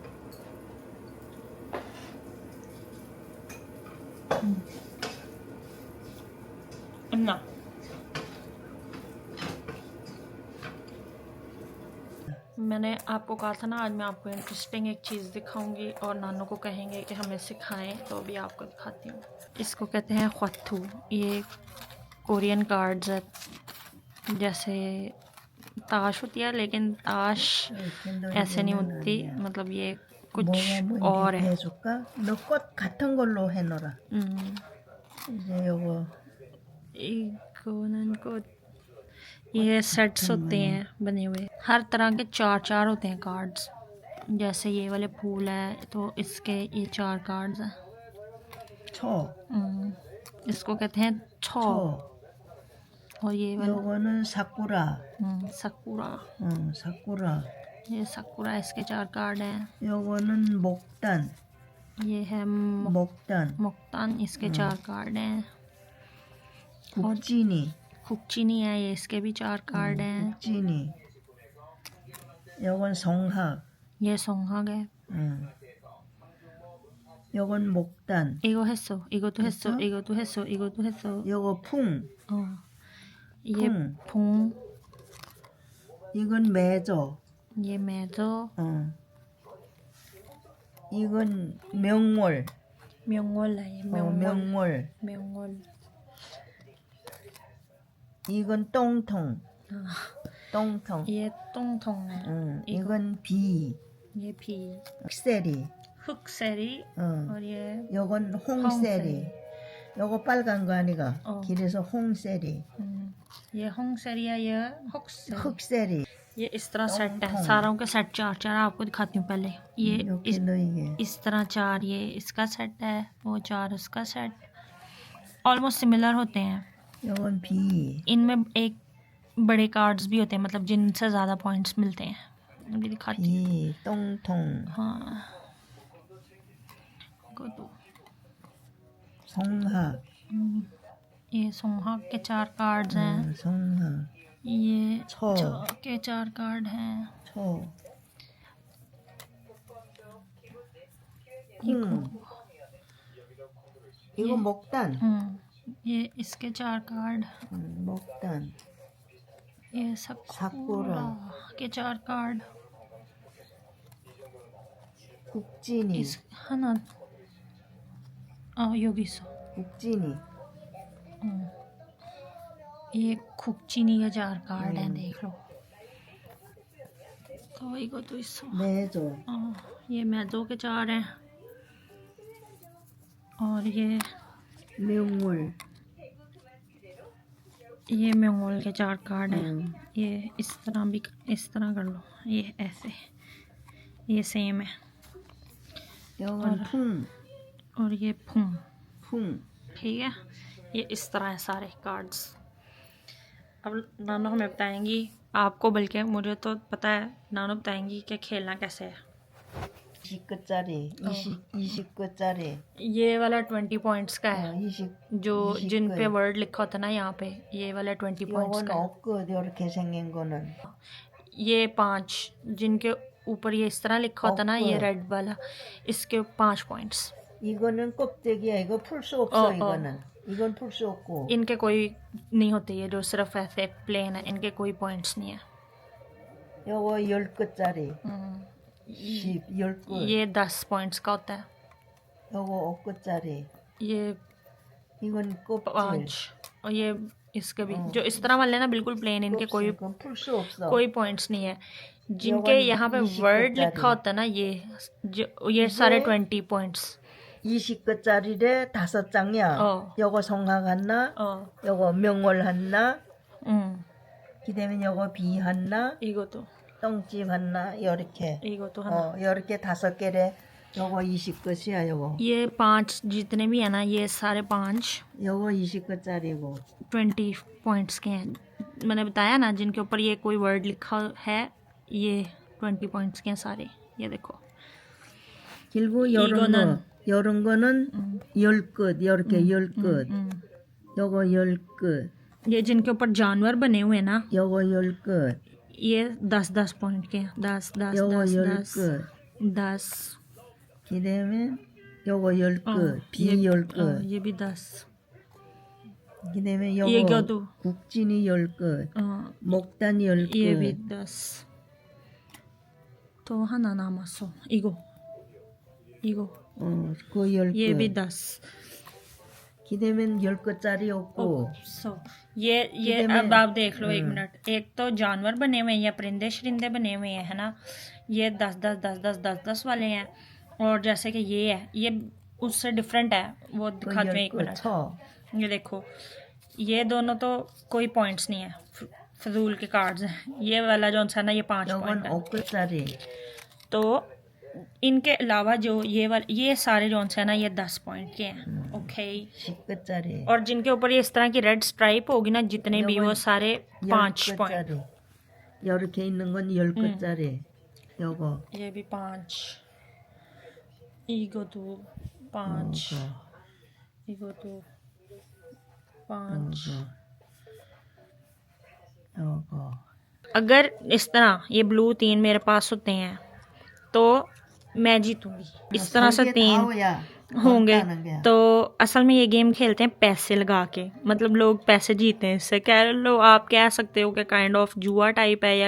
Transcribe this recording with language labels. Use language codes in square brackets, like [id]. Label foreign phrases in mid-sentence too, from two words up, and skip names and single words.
[hi] अन्ना मैंने आपको कहा था ना आज मैं आपको इंटरेस्टिंग एक चीज़ दिखाऊंगी और नानू को कहेंगे कि हमें सिखाएं, तो अभी आपको दिखाती हूँ। इसको कहते हैं ख्वत्थू। ये [en] Korean cards [hi] है, जैसे ताश होती है लेकिन ताश ऐसे नहीं होती, मतलब ये कुछ और है। [ko] 너 꽃 같은 걸로 해놓으라. 이제 요거 [hi] को ये सेट्स होते हैं बने हुए, हर तरह के चार होते हैं कार्ड्स। जैसे ये वाले फूल है तो इसके ये 4 कार्ड्स हैं। इसको कहते हैं छो। [ko] 초. [hi] और ये वाला [ko] 요거는 사쿠라. [hi] सकुरा। [ko] 사쿠라. [hi] ये सकुरा, इसके 4 कार्ड हैं। [ko] 요거는 목단. [hi] ये है [ko] 목단. [hi] मुक्तान, इसके 4 कार्ड हैं। [ko] 국진이. [hi] खुकचीनी है, ये इसके भी 4 कार्ड हैं। [ko] 국진이. 요건 성학. [hi] ये सोंहाग है। [ko] 요건 목단. 이거 했어, 이것도 했어, 했어? 이것도 했어, 이것도 했어। 요거 풍. [hi] ये 풍, [ko] 이건 매조. [hi] ये 매도, [ko] 이건 명월. [hi] 명월 है, ये 명월, [ko] 명월. [hi] 명월। [ko] 이건 똥통. 똥통. [hi] ये 똥통 है। [ko] 이건 비. [hi] ये भी [ko] 흑세리. [hi] 흑세리। और ये [ko] 요건 홍세리. 요거 빨간 거 아니가? 길에서 홍세리. [hi] ये होंगसेरी है, ये हुक्सेरी। [ko] 흑세리. [hi] ये इस तरह सेट है, सारों के सेट 4 आपको दिखाती हूँ पहले। ये इस तरह 4 ये इसका सेट है, वो 4 उसका सेट। [en] almost similar [hi] होते हैं। [ko] 요건 비. [hi] इनमें एक बड़े कार्ड्स भी होते हैं, मतलब जिनसे ज़्यादा पॉइंट्स मिलते हैं। अभी दिखाती हूँ। [ko] 비. 똥통. [hi] हाँ, को दो। [ko] 성학. [hi] ये सोंहाग के 4 कार्ड्स हैं। [ko] 성학. [hi] ये छो के 4 कार्ड हैं। [ko] 초. 이거 목단. [hi] ये इसके 4 कार्ड। [ko] 목단. [hi] ये सकुरा के 4 कार्ड। [ko] 국진이. [hi] इस है ना, योगिसो। [ko] 국진이. [hi] ये खुकचीनी के 4 कार्ड हैं, देख लो। तो इको तो इस [ko] 매조. [hi] ये मैदो के 4 हैं। और ये [ko] 명월. [hi] मंगोल के 4 कार्ड हैं। ये इस तरह भी, इस तरह कर लो, ये ऐसे, ये सेम है। [ko] 요건 풍. [hi] और ये फूम, [ko] 풍. [hi] ठीक है। ये इस तरह है सारे कार्ड्स। अब नानो हमें बताएंगी, आपको बल्कि मुझे तो पता है, नानो बताएंगी कि खेलना कैसे है। [ko] 20끝짜리. 20끝짜리. [hi] ये वाला 20 पॉइंट्स का है, [ko] 20. [hi] जो जिन पे वर्ड लिखा होता है ना यहाँ पे, ये वाला 20 पॉइंट्स [ko] 요건 [hi] का है। [ko] 옷끝 이렇게 생긴 거는. [hi] ये 5 जिनके ऊपर ये इस तरह लिखा होता है ना, ये रेड वाला, इसके 5 पॉइंट्स। [ko] 이거는 껍데기야. 이거 풀 수 없어. 이거는. 이건 풀 수 없고. [hi] इनके कोई नहीं होते, ये जो सिर्फ ऐसे प्लेन है, इनके कोई पॉइंट्स नहीं है। [ko] 요거 10끝짜리. 10끝. [hi] ये 10 पॉइंट्स का होता है। [ko] 요거 5끝짜리. [hi] ये [ko] 이건 껍질. [hi] 5, और ये इसके भी जो इस तरह वाले ना बिल्कुल प्लेन, इनके कोई [ko] 이건 풀 수 없어. [hi] कोई पॉइंट्स नहीं है। जिनके यहाँ पे वर्ड लिखा होता है ना, ये सारे 20 पॉइंट्स। [ko] 20끝짜리래 5장이야. 요거 성학 하나. 요거 명월 하나. 그다음에 요거 비 하나. 이것도 똥집 하나. 요렇게. 이것도 하나। 요렇게 5개래. 요거 20끝이야. 요거. [hi] ये 5 जितने भी है ना, ये सारे 5 [ko] 요거 20끝짜리고. [hi] 20 पॉइंट्स के हैं। मैंने बताया ना, जिनके ऊपर ये कोई वर्ड लिखा है, ये 20 पॉइंट्स के हैं सारे। ये देखो। [ko] 그리고 요런 거는 10끝. 요렇게 10끝. 요거 10끝. [hi] ये जिनके ऊपर जानवर बने हुए हैं ना, [ko] 요거 10끝. [hi] ये 10-10 पॉइंट के हैं। 10 10 [ko] 요거 10 10끝. [hi] 10। [ko] 그다음에 요거 10끝. 비 [hi] ये [ko] 10끝. [hi] ये भी 10। [ko] 그다음에 [hi] ये क्या [ko] 요거 [hi] तो [ko] 국진이 10끝. 목단 10끝. [hi] ये भी 10। तो [ko] 하나 남았어. 이거 그 10끝. [hi] ये भी 10। [ko] 그다음에 10끝짜리 없고. [hi] ये अब आप देख लो, 1 मिनट। एक तो जानवर बने हुए हैं या परिंदे शरिंदे बने हुए हैं, है ना। ये 10 10 10 10 10 10 वाले हैं। और जैसे कि ये है, ये उससे डिफरेंट है, वो दिखाते हैं। 1 मिनट। ये देखो, ये दोनों तो कोई पॉइंट्स नहीं है, फजूल के कार्ड्स हैं। ये वाला जो है ना, ये 5 पॉइंट है। [ko] 요건 5끝짜리. [hi] तो इनके अलावा जो ये सारे जो है ना ये 10 पॉइंट के हैं ओके [ko] 10끝짜리. [hi] और जिनके ऊपर ये इस तरह की [en] red stripe [hi] होगी ना जितने भी वो सारे 5 पॉइंट [ko] 10끝짜리. 이렇게 있는 건 10끝짜리. 요거. [hi] ये भी [ko] 5 이것도 5 이것도 5 요거. [hi] अगर इस तरह ये ब्लू 3 मेरे पास होते हैं तो मैं जीतूंगी इस तरह से 3 होंगे तो असल में ये गेम खेलते हैं पैसे लगा के मतलब लोग पैसे जीते हैं इससे कह लो आप कह सकते हो कि [en] kind of [hi] जुआ टाइप है या